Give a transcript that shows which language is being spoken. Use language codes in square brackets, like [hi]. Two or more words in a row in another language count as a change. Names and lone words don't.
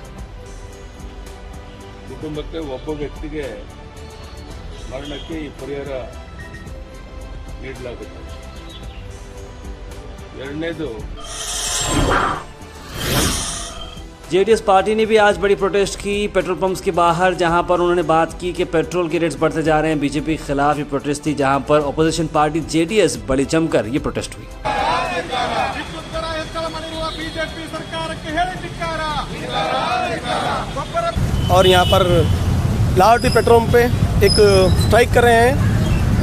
[kn] ಕುಟುಂಬಕ್ಕೆ ಒಬ್ಬ ವ್ಯಕ್ತಿಗೆ ಮರಣಕ್ಕೆ ಈ ಪರಿಹಾರ ನೀಡಲಾಗುತ್ತೆ। ಎರಡನೇದು, [hi] जेडीएस पार्टी ने भी आज बड़ी प्रोटेस्ट की [en] petrol pumps [hi] के बाहर, जहां पर उन्होंने बात की कि पेट्रोल के रेट्स बढ़ते जा रहे हैं। बीजेपी के खिलाफ ये प्रोटेस्ट थी, जहां पर [en] opposition party [hi] जेडीएस बड़ी जमकर ये प्रोटेस्ट हुई। और यहाँ पर लाहौटी पेट्रोल पंप पे एक स्ट्राइक कर रहे हैं।